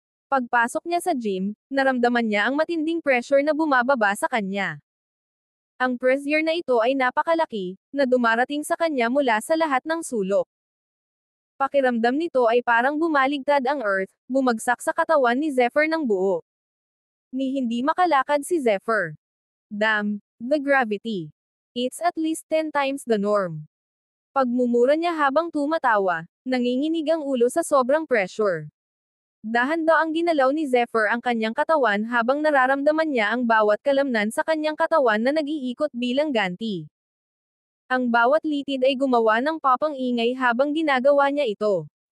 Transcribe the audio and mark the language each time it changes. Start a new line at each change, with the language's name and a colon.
Filipino: Pagpasok niya sa gym, naramdaman niya ang matinding pressure na bumababa sa kanya. Ang pressure na ito ay napakalaki, na dumarating sa kanya mula sa lahat ng sulok. Pakiramdam nito ay parang bumaligtad ang earth, bumagsak sa katawan ni Zephyr ng buo. Ni hindi makalakad si Zephyr.
English: Damn, the gravity. It's at least 10 times the norm.
Filipino: Pagmumura niya habang tumatawa, nanginginig ang ulo sa sobrang pressure. Dahan-daang ginalaw ni Zephyr ang kanyang katawan habang nararamdaman niya ang bawat kalamnan sa kanyang katawan na nag-iikot bilang ganti. Ang bawat litid ay gumawa ng papang ingay habang ginagawa niya ito.